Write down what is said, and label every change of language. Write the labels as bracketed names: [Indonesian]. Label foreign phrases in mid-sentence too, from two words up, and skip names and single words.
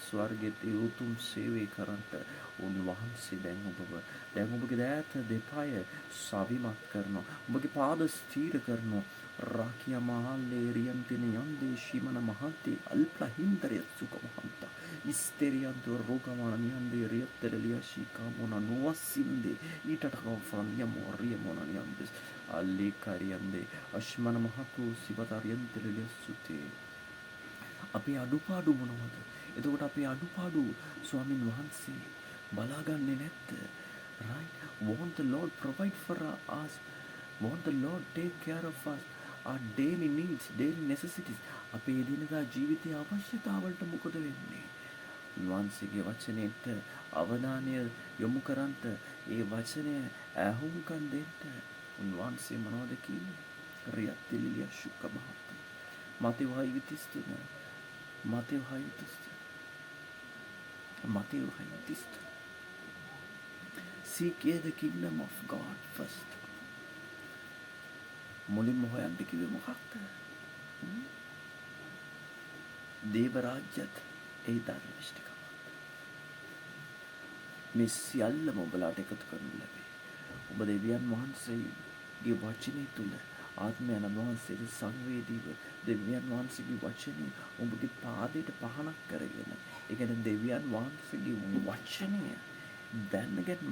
[Sinhala] ස්වර්ගයේ උතුම් සේවය කරන්ට උන්වහන්සේ දැන් ඔබගේ දෑත දෙපය සවිමත් කරනවා ඔබගේ පාද ස්ථීර කරනවා රාකියා මහල්ලේ රියන්තින යන්දේ ශිමන මහත්තේ අල්පහින්දරය සුකමහන්ත ඉස්තෙරියන්තෝ රෝගමාන නියන්දේ රියත්තෙලිය ශීකාමෝන නොවසින්දේ ඊටටකව ෆ්‍රන්ය මොරිය මොන නියන්දේ අල්ලි කරියන්දේ අශ්මන මහතු සිවතරියන්තෙලිය සුතේ අපේ අඩුපාඩු මොනවද එතකොට අපේ අඩුපාඩු ස්වාමින් වහන්සේ බලාගන්නේ නැත්ද [English] right won't the Lord provide for us won't the Lord take care of us our daily needs daily necessities [Sinhala] අපේ දිනදා ජීවිතයේ අවශ්‍යතාවලට මොකද වෙන්නේ උන්වහන්සේගේ වචනයට අවධානය යොමු කරන්ට ඒ වචනය ඇහුම්කන් දෙන්න උන්වහන්සේ මොනවද කියන්නේ රියත්තිලිය ශුක්කමහත් මතෙව් 6:33 මතෙව් 6:33 [English] Seek ye the kingdom of God first. [Sinhala] මුලින්ම හොයන්න කිව්වේ මොකක්ද? දේව රාජ්‍යත් ඒ ධර්මිෂ්ඨකම. මේ සියල්ලම ඔබලාට එකතු කරනු ලැබේ. ඔබ දෙවියන් වහන්සේගේ වචනේ තුල ආත්මයන් වහන්සේට සංවේදීව දෙවියන් වහන්සේගේ වචනේ ඔබගේ පාදයට පහනක් කරගෙන ඒ කියන්නේ දෙවියන් වහන්සේගේ වචනය දැනගැන්ම